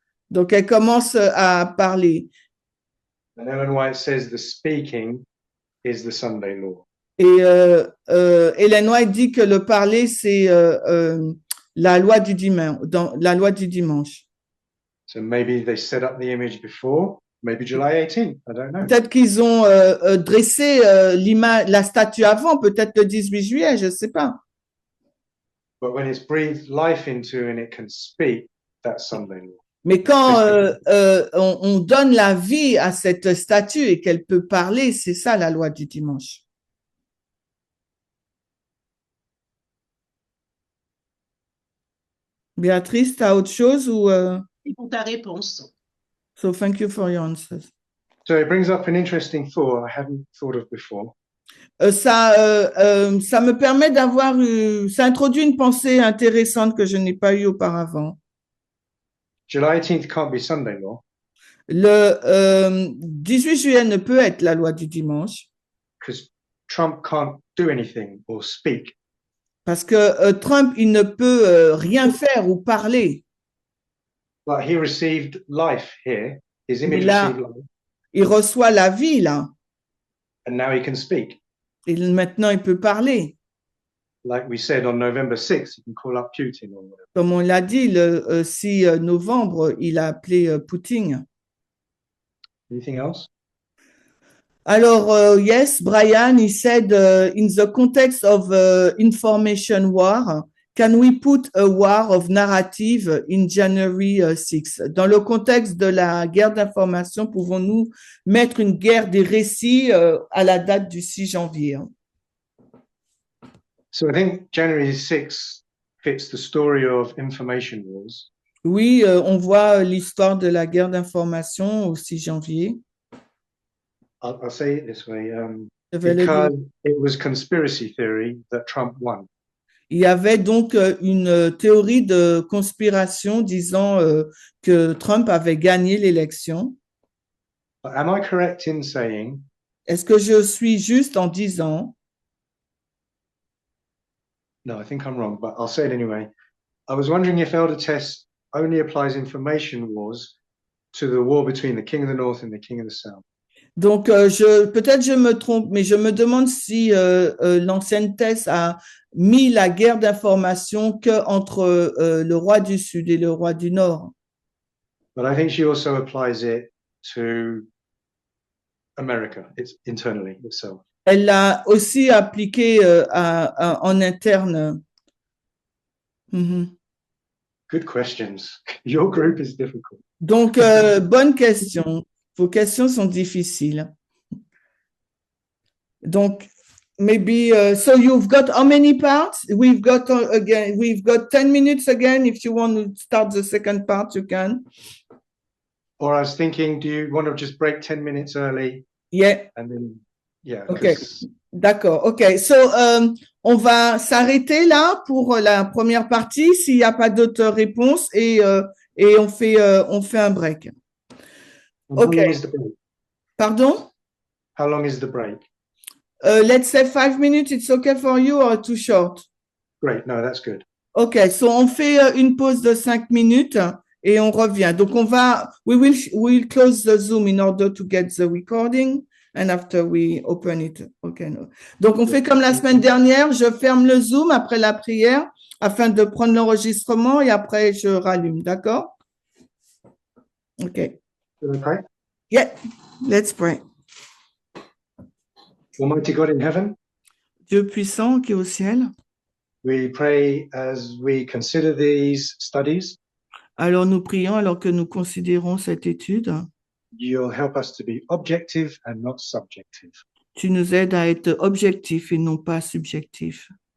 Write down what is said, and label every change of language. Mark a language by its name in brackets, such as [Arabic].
[French] Donc, elle commence à parler. [English] And Ellen White says the speaking is the Sunday law. [French] Et Ellen White dit que le parler, c'est la loi du dimanche. [English] So maybe they set up the image before, maybe July 18, I don't know. [French] Peut-être qu'ils ont dressé la statue avant, peut-être le 18 juillet, je ne sais pas. [English] But when it's breathed life into and it can speak, that's Sunday law. [French] Mais quand on donne la vie à cette statue et qu'elle peut parler, c'est ça la loi du dimanche. Béatrice, tu as autre chose ou C'est pour ta réponse. [English] So thank you for your answers. So it brings up an interesting thought I hadn't thought of before. [French] Ça me permet ça introduit une pensée intéressante que je n'ai pas eue auparavant. [English] July 18th can't be Sunday law. [French] Le 18 juillet ne peut être la loi du dimanche. [English] Because Trump can't do anything or speak. [French] Parce que Trump, il ne peut rien faire ou parler. [English] But he received life here. His image received life. [French] Il reçoit la vie là. [English] And now he can speak. [French] Et maintenant, il peut parler. [English] Like we said on November 6th, he can call up Putin or whatever. [French] Comme on l'a dit, le 6 novembre, il a appelé Poutine. [English] Anything else? Alors, yes, Brian, he said, in the context of information war, can we put a war of narrative in January 6? [French] Dans le contexte de la guerre d'information, pouvons-nous mettre une guerre des récits à la date du 6 janvier? [English] So I think January 6th fits the story of information wars. [French] Oui, on voit l'histoire de la guerre d'information au 6 janvier. [English] I'll say it this way, because it was conspiracy theory that Trump won. [French] Il y avait donc une théorie de conspiration disant que Trump avait gagné l'élection. [English] Am I correct in saying? [French] Est-ce que je suis juste en disant? [English] No, I think I'm wrong, but I'll say it anyway. I was wondering if Elder Test only applies information wars to the war between the King of the North and the King of the South. [French] Donc, peut-être je me trompe, mais je me demande si l'ancienne Thèse a mis la guerre d'information que entre le roi du Sud et le roi du Nord. [English] But I think she also applies it to America, it's internally itself. [French] Elle l'a aussi appliqué en interne. Mhm. [English] Good questions. Your group is difficult. [French] Donc, bonne question. Vos questions sont difficiles. [English] Donc, maybe, so you've got how many parts? We've got 10 minutes again. If you want to start the second part, you can. Or I was thinking, do you want to just break 10 minutes early? Yeah. And then, yeah. Okay. 'cause- [French] D'accord. OK. So, on va s'arrêter là pour la première partie s'il n'y a pas d'autres réponses et on fait un break. [English] and How Okay. long is the break? Pardon? How long is the break? Let's say 5 minutes. It's okay for you or too short? Great. No, that's good. OK. [French] So, on fait une pause de 5 minutes et on revient. [English] Donc, we'll close the Zoom in order to get the recording. And after we open it, okay. No. [French] Donc, on fait comme la semaine dernière. Je ferme le Zoom après la prière afin de prendre l'enregistrement et après, je rallume. D'accord? OK. [English] Okay. Yeah. Let's pray. Almighty God in heaven, [French] Dieu puissant qui est au ciel. [English] we pray as we consider these studies, [French] Alors, nous prions alors que nous considérons cette étude. [English] you'll help us to be objective and not subjective. [French] Tu nous aides à être objectifs et non pas subjectifs.